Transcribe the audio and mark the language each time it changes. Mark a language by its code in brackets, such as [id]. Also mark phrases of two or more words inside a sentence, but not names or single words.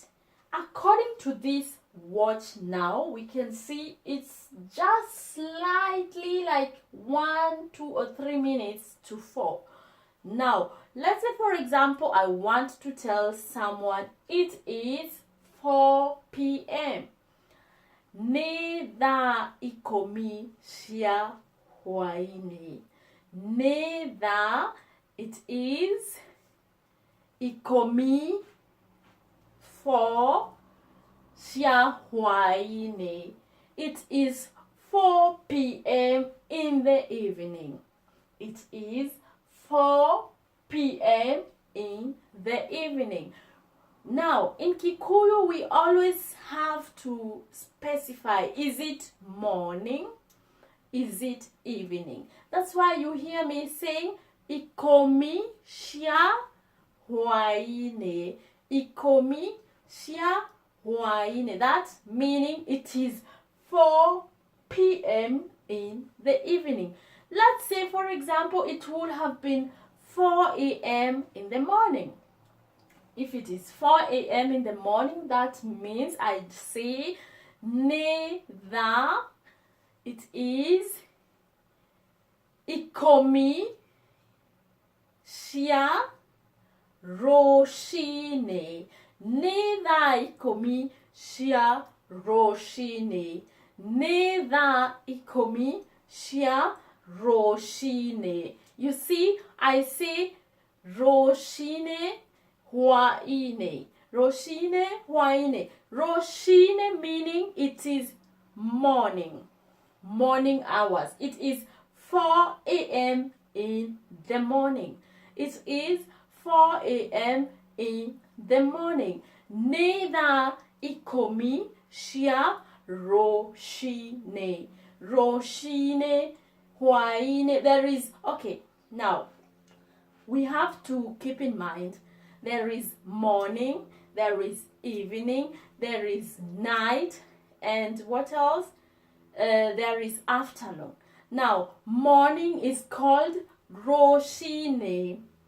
[en] According to this watch now, we can see it's just slightly like 1, 2 or 3 minutes to 4. Now, let's say for example I want to tell someone it is 4 p.m. [ki] Nĩ thaa ikũmi cia hwaĩ-inĩ. Nĩ thaa, [en] it is [ki] ikũmi, 4 cia hwaĩ-inĩ. [en] It is 4 p.m. in the evening. It is 4 p.m. in the evening. Now, in Kikuyu, we always have to specify, is it morning? Is it evening? That's why you hear me saying, [ki] ikũmi cia hwaĩ-inĩ. Ikũmi cia hwaĩ-inĩ. [en] That meaning it is 4 p.m. in the evening. Let's say, for example, it would have been 4 a.m. in the morning. If it is 4 a.m. in the morning, that means I'd say [ki] nĩ thaa, [en] it is [ki] ikũmi cia roshine. Ni thaa ikũmi cia roshine. Ni thaa ikũmi cia roshine. [en] You see, I say [ki] roshine hwaine. Roshine hwaine. [en] Roshine meaning it is morning. Morning hours. It is 4 a.m. in the morning. It is 4 a.m. in the morning. [ki] Ni thaa ikũmi cia roshine. Roshine hwaine. [en] There is, okay, now we have to keep in mind there is morning, there is evening, there is night, and what else? There is afternoon. Now, morning is called roshine.